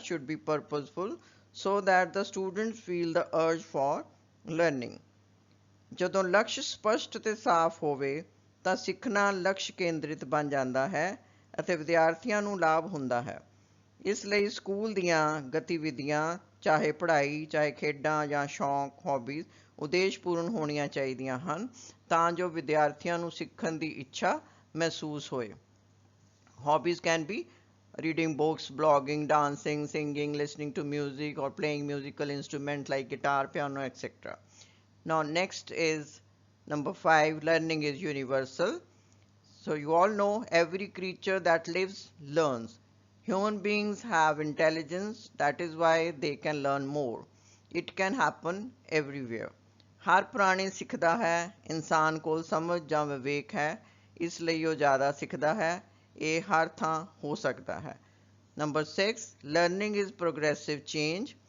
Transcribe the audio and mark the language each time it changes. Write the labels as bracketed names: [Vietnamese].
[English] should be purposeful so that the students feel the urge for learning. [Punjabi] ਜਦੋਂ ਲਕਸ਼ ਸਪਸ਼ਟ ਤੇ ਸਾਫ਼ ਹੋਵੇ ਤਾਂ ਸਿੱਖਣਾ ਲਕਸ਼ ਕੇਂਦਰਿਤ ਬਣ ਜਾਂਦਾ ਹੈ ਅਤੇ ਵਿਦਿਆਰਥੀਆਂ ਨੂੰ ਲਾਭ ਹੁੰਦਾ ਹੈ। ਇਸ ਲਈ ਸਕੂਲ ਦੀਆਂ ਗਤੀਵਿਧੀਆਂ ਚਾਹੇ ਪੜ੍ਹਾਈ ਚਾਹੇ ਖੇਡਾਂ ਜਾਂ ਸ਼ੌਂਕ ਹੌਬੀਜ਼ ਉਦੇਸ਼ਪੂਰਨ ਹੋਣੀਆਂ ਚਾਹੀਦੀਆਂ ਹਨ ਤਾਂ ਜੋ ਵਿਦਿਆਰਥੀਆਂ ਨੂੰ ਸਿੱਖਣ ਦੀ ਇੱਛਾ ਮਹਿਸੂਸ ਹੋਏ। [English] Hobbies can be reading books, blogging, dancing, singing, listening to music or playing musical instruments like guitar, piano, etc. Now next is number 5, learning is universal. So you all know every creature that lives learns. Human beings have intelligence, that is why they can learn more. It can happen everywhere. [Punjabi] ਹਰ ਪ੍ਰਾਣੀ ਸਿੱਖਦਾ ਹੈ। ਇਨਸਾਨ ਕੋਲ ਸਮਝ ਜਾਂ ਵਿਵੇਕ ਹੈ ਇਸ ਲਈ ਉਹ ਜ਼ਿਆਦਾ ਸਿੱਖਦਾ ਹੈ। ਇਹ ਹਰ ਥਾਂ ਹੋ ਸਕਦਾ ਹੈ। [English] Number 6, learning is progressive change.